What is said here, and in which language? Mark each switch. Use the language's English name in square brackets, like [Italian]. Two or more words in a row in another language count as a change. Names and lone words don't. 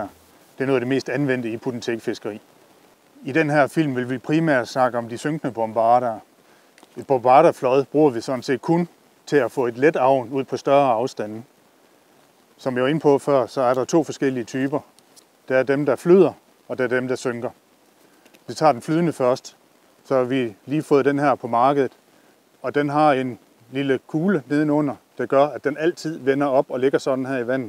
[Danish] Det er noget af det mest anvendte i [English] put and take [Danish] fiskeri. I den her film vil vi primært snakke om de synkende bombarder. Et bombarderflåd bruger vi sådan set kun til at få et let avn ud på større afstande. Som jeg var inde på før, så er der to forskellige typer. Der er dem, der flyder, og der er dem, der synker. Vi tager den flydende først, så har vi lige fået den her på markedet, og den har en lille kugle nedenunder, der gør, at den altid vender op og ligger sådan her i vandet.